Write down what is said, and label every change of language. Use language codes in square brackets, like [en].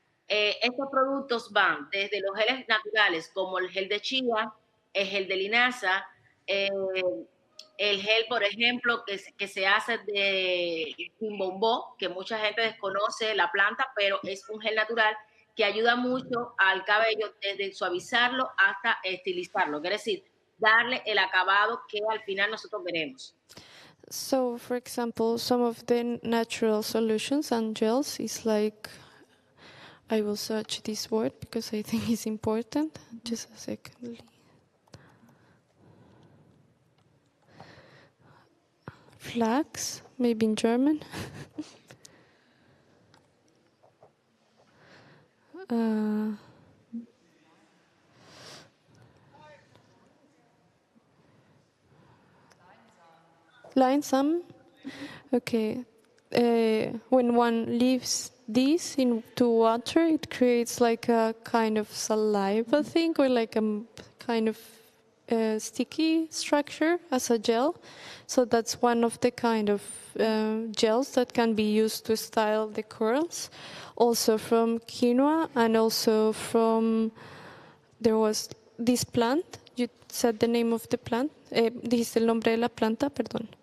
[es] Estos productos van desde los geles naturales como el gel de chía, el gel de linaza, el gel, por ejemplo, que se hace de quimbombó, que mucha gente desconoce la planta, pero es un gel natural que ayuda mucho al cabello desde suavizarlo hasta estilizarlo. Quiere decir, darle el acabado que al final nosotros queremos. [en] So, for example, some of the natural solutions and gels is like, I will search this word because I think it's important. Just a second. Flax, maybe in German. Lime, okay. When one leaves this into water, it creates like a kind of saliva thing, or like a kind of sticky structure as a gel. So that's one of the kind of gels that can be used to style the curls. Also from quinoa, and also from, there was this plant. You said the name of the plant. [es] Dijiste el nombre de la planta, perdón.